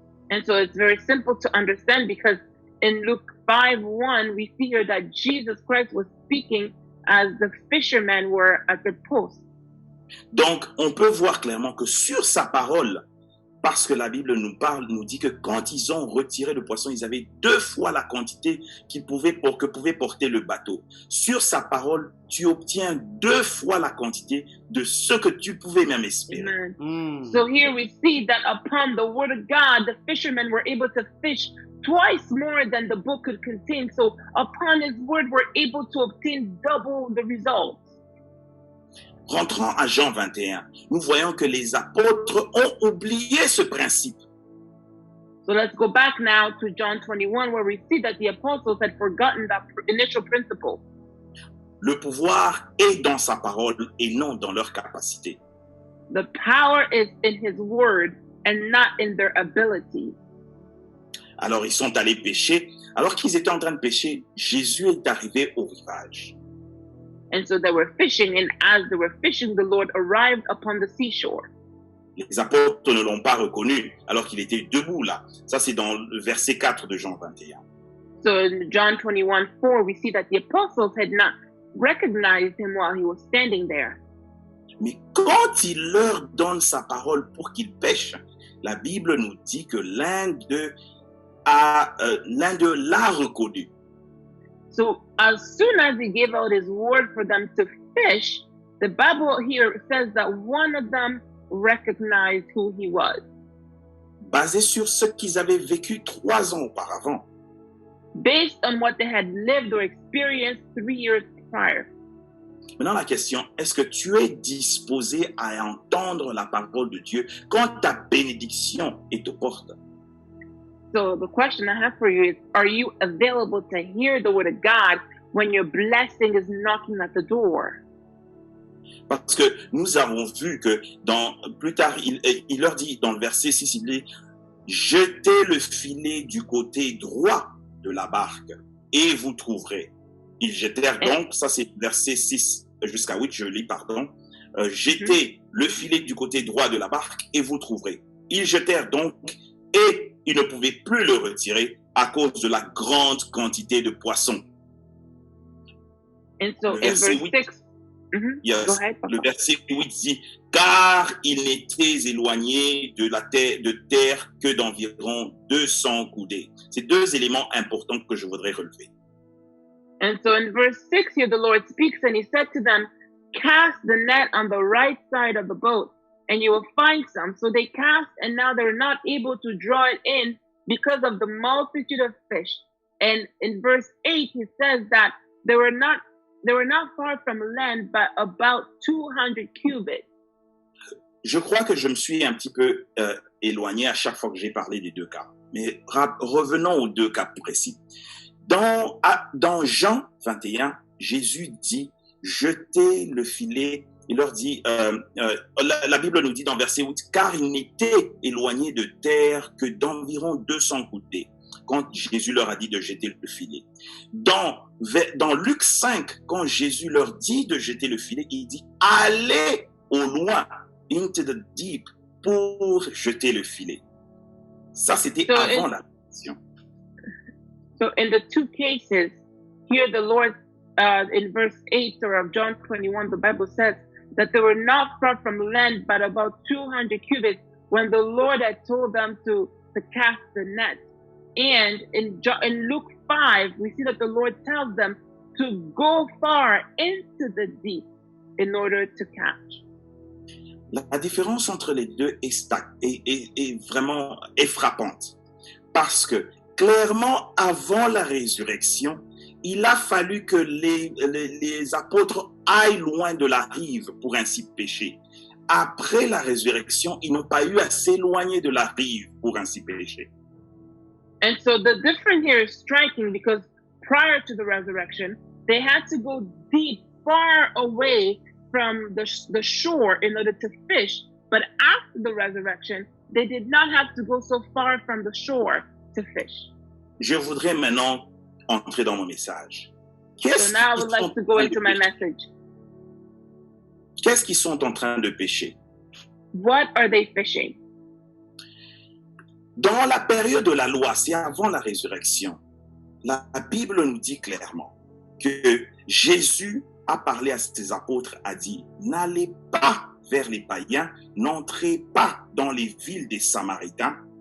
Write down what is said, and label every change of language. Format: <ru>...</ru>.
<en>And so it's very simple to understand, because in Luke 5:1, we see here that Jesus Christ was speaking as the fishermen were at the post.</en> <fr>Donc, on peut voir clairement que sur sa parole, parce que la Bible nous dit que quand ils ont retiré le poisson, ils avaient 2 fois la quantité que pouvait porter le bateau. Sur sa parole, tu obtiens 2 fois la quantité de ce que tu pouvais même espérer.</fr> <en>So here we see that upon the word of God, the fishermen were able to fish twice more than the boat could contain. So upon his word, we're able to obtain double the results.</en> <fr>Rentrant à Jean 21, nous voyons que les apôtres ont oublié ce principe.</fr> <en>So let's go back now to John 21, where we see that the apostles had forgotten that initial principle.</en> <fr>Le pouvoir est dans sa parole et non dans leur capacité.</fr> <en>The power is in his word and not in their ability.</en> <fr>Alors ils sont allés pêcher. Alors qu'ils étaient en train de pêcher, Jésus est arrivé au rivage.</fr> <en>And so they were fishing, and as they were fishing, the Lord arrived upon the seashore.</en> <fr>Les apôtres ne l'ont pas reconnu alors qu'il était debout là. Ça, c'est dans le verset 4 de Jean 21.</fr> <en>So in John 21:4, we see that the apostles had not recognized him while he was standing there.</en> <fr>Mais quand il leur donne sa parole pour qu'ils pêchent, la Bible nous dit que l'un d'eux l'a reconnu.</fr> <en>So as soon as he gave out his word for them to fish, the Bible here says that one of them recognized who he was.</en> <fr>Basé sur ce qu'ils avaient vécu 3 ans auparavant.</fr> <en>Based on what they had lived or experienced 3 years prior.</en> <fr>Maintenant, la question, est-ce que tu es disposé à entendre la parole de Dieu quand ta bénédiction est aux portes?</fr> <en>So the question I have for you is, are you available to hear the word of God when your blessing is knocking at the door?</en> <fr>Parce que nous avons vu que plus tard, il leur dit dans le verset 6, il dit « Jetez le filet du côté droit de la barque et vous trouverez. » Ils jetèrent donc, ça c'est verset 6 jusqu'à 8, je lis, pardon. « Jetez le filet du côté droit de la barque et vous trouverez. » Ils jetèrent donc et ils ne pouvaient plus le retirer à cause de la grande quantité de poissons.</fr> <en>And so</en> <fr>Le</fr> <en>in</en> <fr>verset</fr> <en>verse 8, 6, yes, go ahead,</en> <fr>le Papa. verset 8 dit, car ils n'étaient éloignés de terre que d'environ 200 coudées. C'est deux éléments importants que je voudrais relever.</fr> <en>And so in verse 6 here, the Lord speaks and he said to them, cast the net on the right side of the boat and you will find some. So they cast and now they're not able to draw it in because of the multitude of fish. And in verse 8, he says that they were not far from land, but about 200 cubits.</en> <fr>Je crois que je me suis un petit peu éloigné à chaque fois que j'ai parlé des deux cas. Mais revenons aux deux cas précis. Dans Jean 21, Jésus dit, jetez le filet. Il leur dit, la Bible nous dit dans verset 8, car il n'était éloigné de terre que d'environ 200 coudées, quand Jésus leur a dit de jeter le filet. Dans Luc 5, quand Jésus leur dit de jeter le filet, il dit, allez au loin,</fr> <en>into the deep,</en> <fr>pour jeter le filet. Ça, c'était avant la mission.</fr> <en>So in the two cases, here the Lord, in verse 8 or of John 21, the Bible says that they were not far from land, but about 200 cubits when the Lord had told them to cast the net. And in Luke 5, we see that the Lord tells them to go far into the deep in order to catch.</en> <fr>La différence entre les deux est vraiment frappante. Parce que clairement, avant la résurrection, il a fallu que les apôtres aillent loin de la rive pour ainsi pêcher. Après la résurrection, ils n'ont pas eu à s'éloigner de la rive pour ainsi pêcher.</fr> <en>And so the difference here is striking because prior to the resurrection, they had to go deep, far away from the shore in order to fish. But after the resurrection, they did not have to go so far from the shore to fish.</en> <fr>Je voudrais maintenant entrer dans mon message.</fr> <en>So now I would like to go into my message.</en> <fr>Qu'est-ce qu'ils sont en train de pêcher?</fr> <en>What are they fishing?</en> <fr>Dans la période de la loi, c'est avant la résurrection, la Bible nous dit clairement que Jésus a parlé à ses apôtres, a dit, n'allez pas vers les païens, n'entrez pas dans les villes des Samaritains.</fr>